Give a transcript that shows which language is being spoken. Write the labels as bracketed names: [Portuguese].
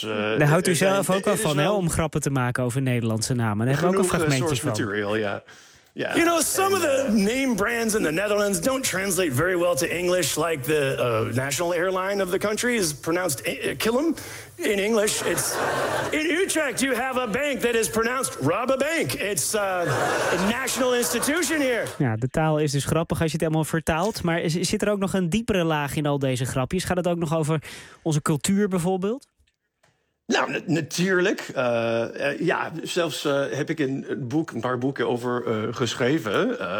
[Dutch] Daar houdt u zelf ook wel van, om grappen te maken over Nederlandse namen. Daar hebben we ook een fragmentje van. Material, ja. [English] Yeah. You know, some of the name brands in the Netherlands don't translate very well to English, like the national airline of the country is pronounced Killam in English. It's in Utrecht, you have a bank that is pronounced Rob a Bank. It's a national institution here. [Dutch] Ja, de taal is dus grappig als je het helemaal vertaalt. Maar zit er ook nog een diepere laag in al deze grapjes? Gaat het ook nog over onze cultuur bijvoorbeeld? Nou, natuurlijk. Zelfs heb ik een paar boeken over geschreven.